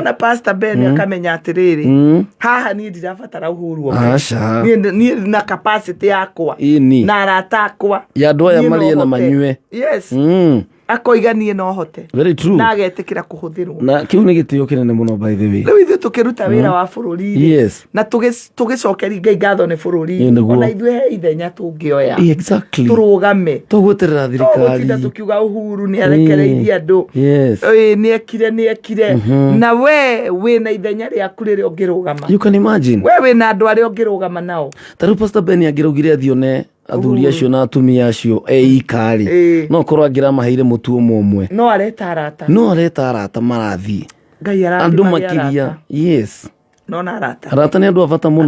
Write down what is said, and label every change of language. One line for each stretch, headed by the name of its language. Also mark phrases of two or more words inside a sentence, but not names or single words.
Kikuyu: Ona Pastor Ben akamenya atĩrĩrĩ, haha niĩ ndirabatara uhuru wa aca. Niĩ na capacity yakwa na arata akwa ya andũ aya marĩe na manyue. Yes. Akoiganie no hote.
English: Very true.
Kikuyu: Na agetĩkĩra kũhũthĩrwo. Na kiu nĩ gĩtĩo kĩnene mũno
English: by the way.
Kikuyu: Rĩu ithuĩ tũkĩruta wĩra wa bũrũri. Yes. Na tũgĩcokeria Ngai ngatho nĩ bũrũri. Ona ithuĩ he ithenya tũngĩoya. Exactly. Tũrũgame. Tũgweterera thirikari. Tũgũtinda tũkiuga Uhuru nĩ arekereirie andũ. Yes. Nĩ ekire. Na we wĩna ithenya rĩaku rĩrĩa ũngĩrũgama.
English: You can imagine.
Kikuyu: We wĩna andũ arĩa ũngĩrũgama nao. Tarĩu Pastor Ben angĩraugire athione athuri acio na atumia acio ikari no korwo angĩramaheire mũtu ũmwe no areta arata marathiĩ andũ makĩria. Yes. No na arata nĩ andũ a bata mũno.